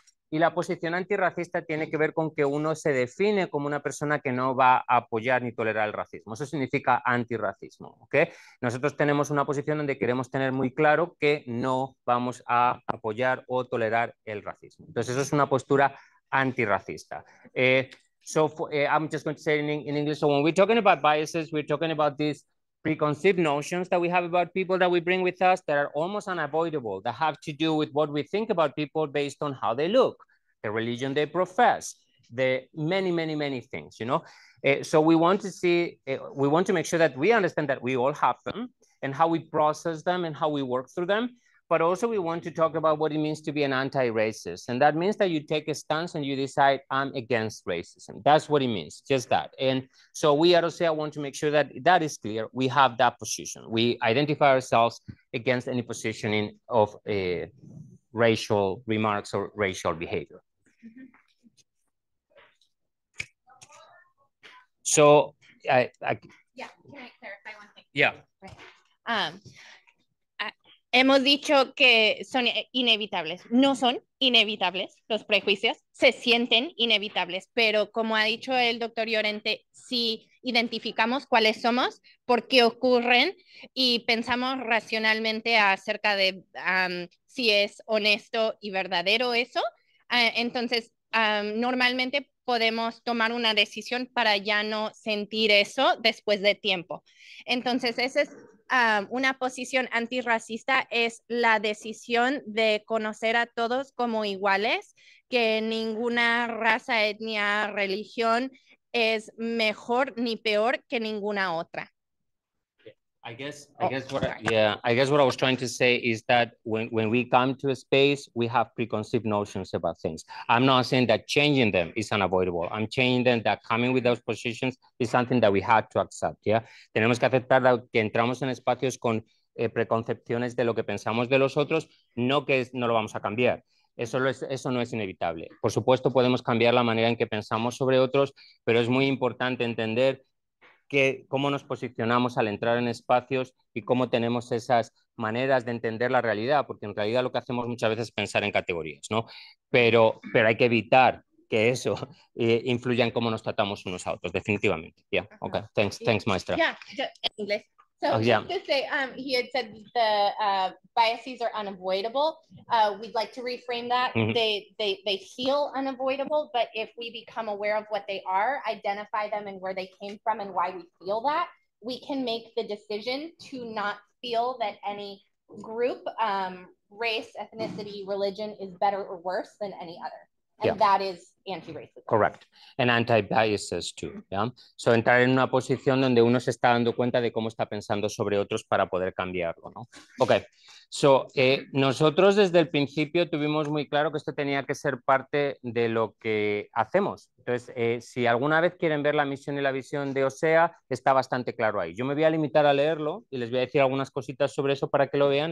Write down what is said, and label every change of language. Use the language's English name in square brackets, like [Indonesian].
[Spanish] Y la posición antirracista tiene que ver con que uno se define como una persona que no va a apoyar ni tolerar el racismo. Eso significa antirracismo, ¿ok? Nosotros tenemos una posición donde queremos tener muy claro que no vamos a apoyar o tolerar el racismo. Entonces, eso es una postura antirracista. [English] I'm just going to say in English, so when we're talking about biases, we're talking about these preconceived notions that we have about people that we bring with us that are almost unavoidable, that have to do with what we think about people based on how they look, the religion they profess, the many things, you know. So we want to see, we want to make sure that we understand that we all have them and how we process them and how we work through them. But also we want to talk about what it means to be an anti-racist. And that means that you take a stance and you decide, I'm against racism. That's what it means, just that. And so we at OSEA want to make sure that that is clear. We have that position. We identify ourselves against any positioning of racial remarks or racial behavior. So yeah, can I clarify one thing? Yeah. [Spanish] Hemos dicho que son inevitables. No son inevitables los prejuicios, se sienten inevitables, pero como ha dicho el doctor Llorente, si identificamos cuáles somos, por qué ocurren y pensamos racionalmente acerca de si es honesto y verdadero eso, entonces normalmente podemos tomar una decisión para ya no sentir eso después de tiempo. Entonces, ese es una posición antirracista, es la decisión de conocer a todos como iguales, que ninguna raza, etnia, religión es mejor ni peor que ninguna otra. [English] I guess what I was trying to say is that when we come to a space, we have preconceived notions about things. I'm not saying that changing them is unavoidable. I'm changing them that coming with those positions is something that we had to accept. [Spanish] Yeah, tenemos que aceptar que entramos en espacios con preconcepciones de lo que pensamos de los otros, no que no lo vamos a cambiar. Eso no es inevitable. Por supuesto, podemos cambiar la manera en que pensamos sobre otros, pero es muy importante entender cómo nos posicionamos al entrar en espacios y cómo tenemos esas maneras de entender la realidad, porque en realidad lo que hacemos muchas veces es pensar en categorías, ¿no? Pero hay que evitar que eso influya en cómo nos tratamos unos a otros, definitivamente. [English] Yeah, okay, thanks maestra. Yeah, English. So just to say, he had said the biases are unavoidable. We'd like to reframe that. They feel unavoidable, but if we become aware of what they are, identify them and where they came from and why we feel that, we can make the decision to not feel that any group, race, ethnicity, religion is better or worse than any other. And that is anti-racism. Correct. And anti-biases too. Yeah? [Spanish] So entrar en una posición donde uno se está dando cuenta de cómo está pensando sobre otros para poder cambiarlo, ¿no? Ok. So, nosotros desde el principio tuvimos muy claro que esto tenía que ser parte de lo que hacemos. Entonces, si alguna vez quieren ver la misión y la visión de OSEA, está bastante claro ahí. Yo me voy a limitar a leerlo y les voy a decir algunas cositas sobre eso para que lo vean.